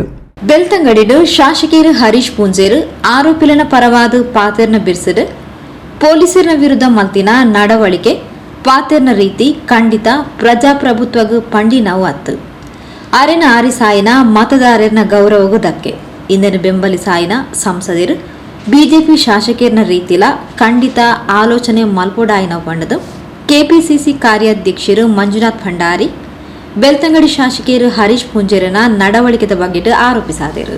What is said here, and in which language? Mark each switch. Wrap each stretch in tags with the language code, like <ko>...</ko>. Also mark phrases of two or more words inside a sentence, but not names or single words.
<tcy>ಬೆಳ್ತಂಗಡಿಡು ಶಾಸಕರು ಹರೀಶ್ ಪುಂಜೇರು ಆರೋಪಿಲನ ಪರವಾದ ಪಾತೆರ್ನ ಬಿರ್ಸಿಡು ಪೊಲೀಸರಿನ ವಿರುದ್ಧ ಮಲ್ತಿನ ನಡವಳಿಕೆ ಪಾತೆರ್ನ ರೀತಿ ಖಂಡಿತ ಪ್ರಜಾಪ್ರಭುತ್ವಗೂ ಪಂಡಿನವು ಅತ್ತು. ಅರೆನ ಆರಿಸಾಯಿನ ಮತದಾರನ ಗೌರವಗೂ ಧಕ್ಕೆ. ಇಂದಿನ ಬೆಂಬಲಿ ಸಾಯಿನ ಸಂಸದರು ಬಿಜೆಪಿ ಶಾಸಕರ್ನ ರೀತಿಲ ಖಂಡಿತ ಆಲೋಚನೆ ಮಲ್ಪೋಡಾಯಿನ ಪಂಡದು KPCC ಕಾರ್ಯಾಧ್ಯಕ್ಷರು ಮಂಜುನಾಥ್ ಭಂಡಾರಿ ಬೆಳ್ತಂಗಡಿ ಶಾಸಕರು ಹರೀಶ್ ಪುಂಜೇರನ ನಡವಳಿಕೆದ ಬಗ್ಗೆ ಆರೋಪಿಸಿದರು.</tcy>